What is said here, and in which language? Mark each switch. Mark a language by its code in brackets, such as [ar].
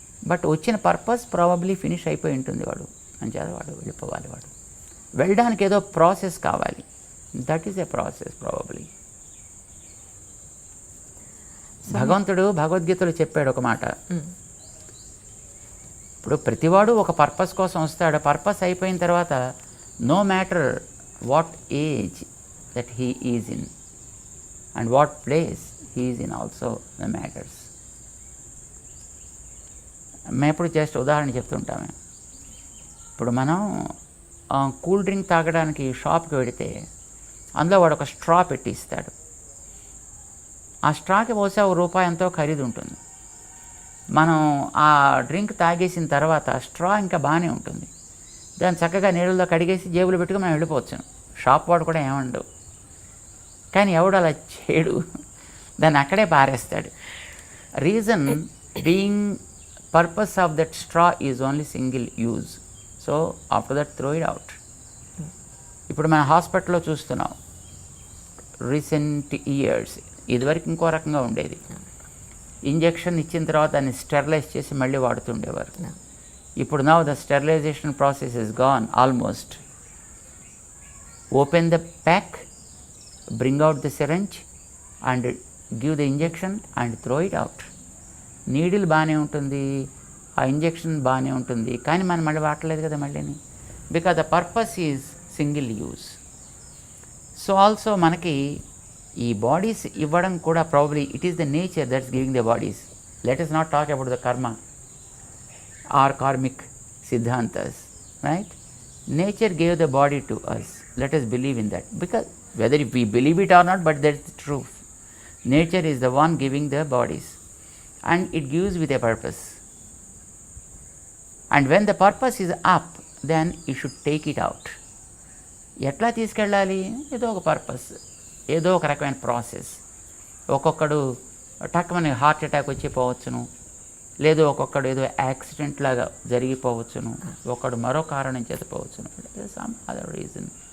[te] But వచ్చిన purpose probably finish అయిపోయి ఉంటుంది. వాడు అంచేత వాడు వెళ్ళిపోవాలి. వాడు వెళ్ళడానికి ఏదో ప్రాసెస్ కావాలి. [en] That is a process probably. [te] భగవంతుడు భగవద్గీతలో చెప్పాడు ఒక మాట. ఇప్పుడు ప్రతివాడు ఒక పర్పస్ కోసం వస్తాడు. పర్పస్ అయిపోయిన తర్వాత [en] no matter what age that he is in and what place he is in also the matters. [te] మేము ఇప్పుడు జస్ట్ ఉదాహరణ చెప్తుంటాము. ఇప్పుడు మనం కూల్ డ్రింక్ తాగడానికి షాప్కి వెళితే అందులో వాడు ఒక స్ట్రా పెట్టి ఇస్తాడు. ఆ స్ట్రాకి బహుశా ₹1 ఎంతో ఖరీదు ఉంటుంది. మనం ఆ డ్రింక్ తాగేసిన తర్వాత స్ట్రా ఇంకా బాగానే ఉంటుంది. దాన్ని చక్కగా నీళ్ళలో కడిగేసి జేబులో పెట్టుకుని మనం వెళ్ళిపోవచ్చు. షాప్ వాడు కూడా ఏమండు. కానీ ఎవడు అలా చేయడు, దాన్ని అక్కడే పారేస్తాడు. [en] Reason being purpose of that straw is only single use. So after that throw it out. [te] ఇప్పుడు మన హాస్పిటల్లో చూస్తున్నాం [en] Recent years. [te] ఇదివరకు ఇంకో రకంగా ఉండేది. ఇంజెక్షన్ ఇచ్చిన తర్వాత దాన్ని స్టెరిలైజ్ చేసి మళ్ళీ వాడుతుండేవారు. [en] ఇప్పుడు now the sterilization process is gone almost. Open the pack, bring out the syringe and give the injection and throw it out. [te] Needle బాగానే ఉంటుంది, ఆ ఇంజెక్షన్ బాగానే ఉంటుంది, కానీ మనం మళ్ళీ వాడలేదు కదా మళ్ళీని. [en] Because the purpose is single use. So also [te] మనకి ఈ బాడీస్ ఇవ్వడం కూడా [en] Probably it is the nature that's giving the bodies. Let us not talk about the karma or karmic siddhantas, right? Nature gave the body to us. Let us believe in that, because whether we believe it or not, but that's the truth. Nature is the one giving the bodies and it gives with a purpose. And when the purpose is up, then you should take it out. [te] ఎట్లా తీసుకెళ్ళాలి? ఏదో ఒక purpose, ఏదో ఒక రకమైన process. ఒక్కొక్కడు టక్కుమని heart attack వచ్చి పోవచ్చును, లేదు ఒక్కొక్కడు ఏదో యాక్సిడెంట్ లాగా జరిగిపోవచ్చును, ఒకడు మరో కారణం చేత పోవచ్చును, [en] Some other reason.